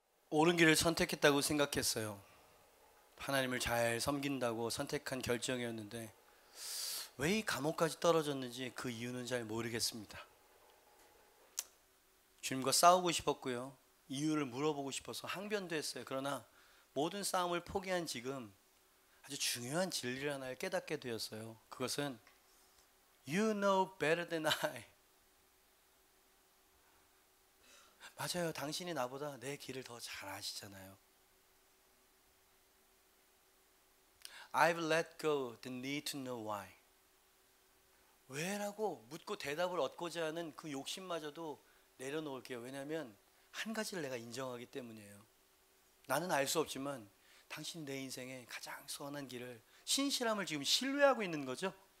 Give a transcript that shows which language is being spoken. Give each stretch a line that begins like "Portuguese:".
Korean: 옳은 길을 선택했다고 생각했어요. 하나님을 잘 섬긴다고 선택한 결정이었는데 왜 이 감옥까지 떨어졌는지 그 이유는 잘 모르겠습니다. 주님과 싸우고 싶었고요, 이유를 물어보고 싶어서 항변도 했어요. 그러나 모든 싸움을 포기한 지금 아주 중요한 진리를 하나를 깨닫게 되었어요. 그것은
English: You know better than I.
Korean: 맞아요. 당신이 나보다 내 길을 더 잘 아시잖아요.
English: I've let go the need to know why.
Korean: 왜라고 묻고 대답을 얻고자 하는 그 욕심마저도 내려놓을게요. 왜냐하면 한 가지를 내가 인정하기 때문이에요. 나는 알 수 없지만 당신이 내 인생의 가장 선한 길을, 신실함을 지금 신뢰하고 있는 거죠.